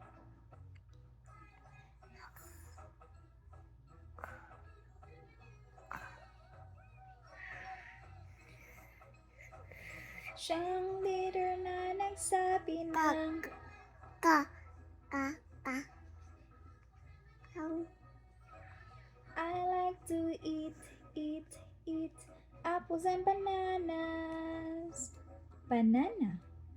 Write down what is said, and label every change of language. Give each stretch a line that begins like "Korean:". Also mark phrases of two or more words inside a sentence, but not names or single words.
Filipino: Siyang leader na nagsabi ng ga, ga, ga, gang,
English: I like to eat apples and bananas. Banana.